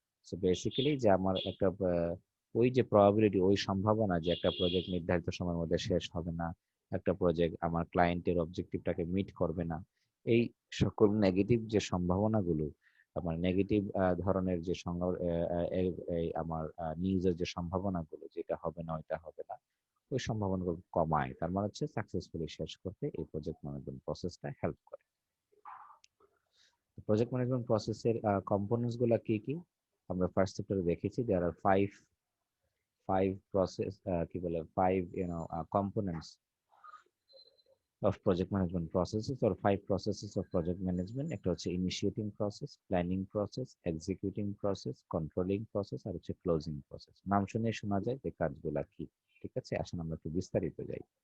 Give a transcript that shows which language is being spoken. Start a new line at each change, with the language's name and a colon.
Bangla: So basically যে আমার একটা ওই যে প্রবাবিলিটি, ওই সম্ভাবনা যে একটা প্রজেক্ট নির্ধারিত সময়ের মধ্যে শেষ হবে না, একটা প্রজেক্ট আমার ক্লায়েন্টের অবজেক্টিভটাকে মিট করবে না, এই সকল নেগেটিভ যে সম্ভাবনাগুলো, আমার নেগেটিভ ধরনের যে এই আমার নিউজের যে সম্ভাবনাগুলো, যেটা হবে না ওইটা হবে না, ওই সম্ভাবনাগুলো কমায়। তার মানে হচ্ছে সাকসেসফুলি শেষ করতে এই প্রজেক্ট ম্যানেজমেন্ট প্রসেসটা হেল্প করে। প্রজেক্ট ম্যানেজমেন্ট প্রসেসের কম্পোনেন্টস গুলা কি কি আমরা ফার্স্ট চ্যাপ্টারে দেখেছি।
English: there are five five process,
Bangla: কি বলে,
English: Five components of project management processes or five processes of project management.
Bangla: একটা হচ্ছে initiating process, planning process, executing process, controlling process আর হচ্ছে ক্লোজিং প্রসেস। নাম শুনে শোনা যায় যে কাজগুলা কি। ঠিক আছে, আসুন আমরা একটু বিস্তারিত যাই।